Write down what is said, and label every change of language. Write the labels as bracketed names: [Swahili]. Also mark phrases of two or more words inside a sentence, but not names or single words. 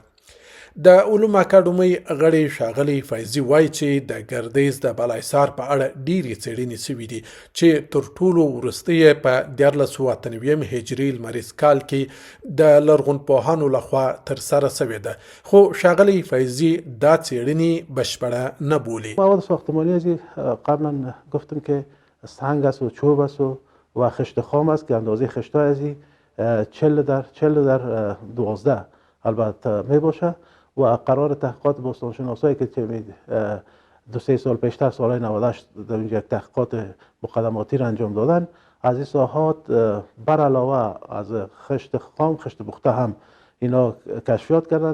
[Pashto] د علوم اکاډمۍ غړي ښاغلي فیضي وایي چې د ګردیز د بالاحصار په اړه ډېرې څېړنې شوي دي چې تر ټولو وروستۍ یې په 1498 هجري لمریز کال کې د لرغونپوهانو لخوا ترسره شوې ده. خو ښاغلي فیضي دا څېړنې بشپړه نه بولي. [Persian] مواد ساختمانی قبلا گفتم که سنگ است و چوب است و خشت خام است که اندازه خشت‌های ازی 40 در 12 البته می باشه و قرار تحقیقات باستانشناسایی که 2-3 سال پیشتر سالهای 98 در اینجا یک تحقیقات مقدماتی را انجام دادن، از این ساحات بر علاوه از خشت خام، خشت پخته هم اینا کشفیات کردن.